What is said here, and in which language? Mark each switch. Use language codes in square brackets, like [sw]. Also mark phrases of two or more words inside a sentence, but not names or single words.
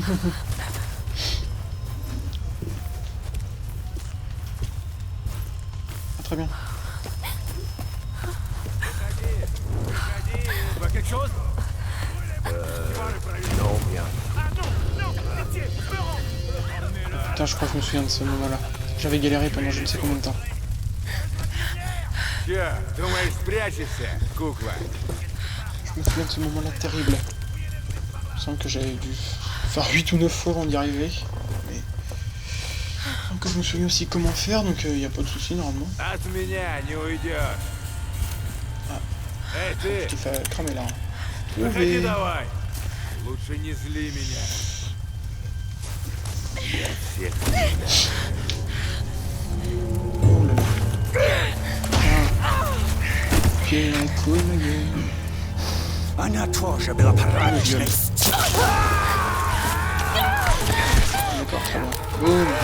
[fr] Ah, très bien. Tu vois quelque chose? Non, rien. Putain, je crois que je me souviens de ce moment-là. J'avais galéré pendant je ne sais combien de temps. [ru] Че, думаешь, спрячешься, кукла? [fr] Je me souviens de ce moment-là terrible. Je sens que j'avais dû faire 8 ou 9 fois avant d'y arriver. Mais... Donc je me souviens aussi comment faire, donc il n'y a pas de souci normalement. [ru] От меня не уйдешь. Эй, [fr] Je [ru] ты, [fr] t'ai fait cramer là. [ru] выходи [fr] Levé. [ru] давай. Лучше не зли меня. Я всех [fr] Oh là là. Ok, un coup, ma gueule. [ru] Она тоже была порядочной. [fr] D'accord, très bien. Boum.